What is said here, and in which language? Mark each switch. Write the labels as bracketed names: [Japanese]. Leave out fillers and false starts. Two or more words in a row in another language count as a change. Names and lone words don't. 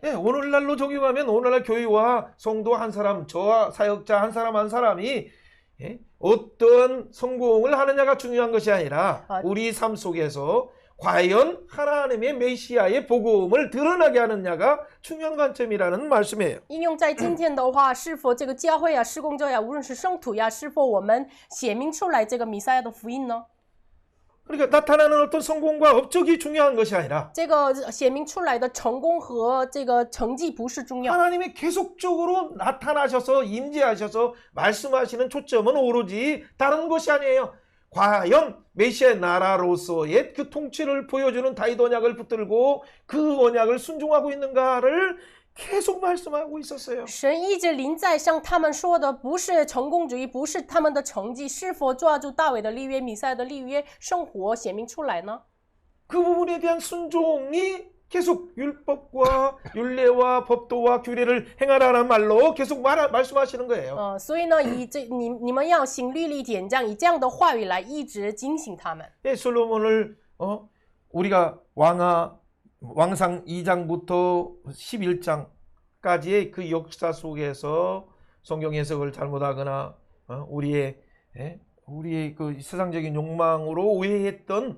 [Korean] 예, 오늘날로 적용하면 오늘날 교회와 성도 한 사람, 저와 사역자 한 사람이 어떤 성공을 하느냐가 중요한 것이 아니라 우리 삶 속에서 과연 하나님의 메시아의 복음을 드러나게 하느냐가 중요한 관점이라는 말씀이에요. [Chinese] 应用在今天的话，是否这个教会啊、施工者呀，无论是圣徒呀，是否我们显明出来这个弥赛亚的福音呢？ [Korean] 그러니까 나타나는 어떤 성공과 업적이 중요한 것이 아니라 [Chinese] 这个显明出来的成功和这个成绩不是重要， [Korean] 하나님이 계속적으로 나타나셔서 임재하셔서 말씀하시는 초점은 오로지 다른 것이 아니에요. 과연 메시아 나라로서의 그 통치를 보여주는 다윗 언약을 붙들고 그 언약을 순종하고 있는가를 계속 말씀하고 있었어요. [Chinese] 神一直临在向他们说的不是成功主义，不是他们的成绩，是否抓住大卫的立约、弥赛亚的立约生活显明出来呢？ [Korean] 그 부분에 대한 순종이 계속 율법과 율례와 법도와 규례를 행하라는 말로 계속 말씀하시는 거예요. [Chinese] 所以呢，以你们要行律例典章，以这样的话语来一直警醒他们。 [Korean] 예, 솔로몬을 우리가 왕상 2장부터 11장까지의 그 역사 속에서 성경 해석을 잘못하거나 우리의 그 세상적인 욕망으로 오해했던